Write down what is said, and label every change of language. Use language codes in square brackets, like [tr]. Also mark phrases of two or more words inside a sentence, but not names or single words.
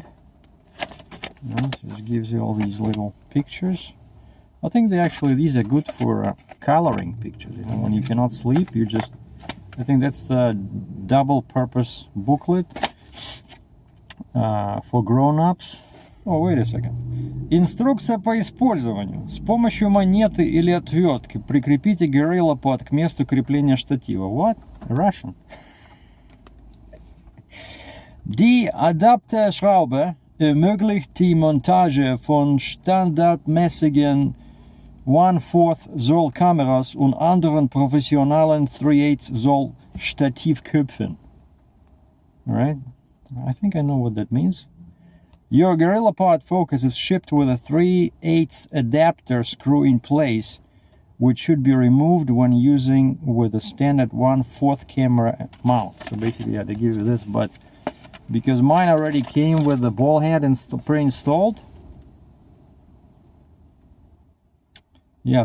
[en] So it gives you all these little pictures. I think these are good for coloring pictures. You know, when you cannot sleep, I think that's the double-purpose booklet for grown-ups. Oh, wait a second. [ru] Инструкция по использованию. С помощью монеты или отвертки прикрепите GORILLAPOD к месту крепления штатива. [en] What? Russian. [de] Die Adapterschraube ermöglicht die Montage von standardmäßigen 1/4 Zoll Kameras und anderen professionellen 3/8 Zoll Stativköpfen. [en] Alright? I think I know what that means. Your GORILLAPOD Focus is shipped with a 3/8 adapter screw in place, which should be removed when using with a standard 1/4 camera mount. So basically, yeah, they give you this, but because mine already came with the ball head pre-installed, yeah.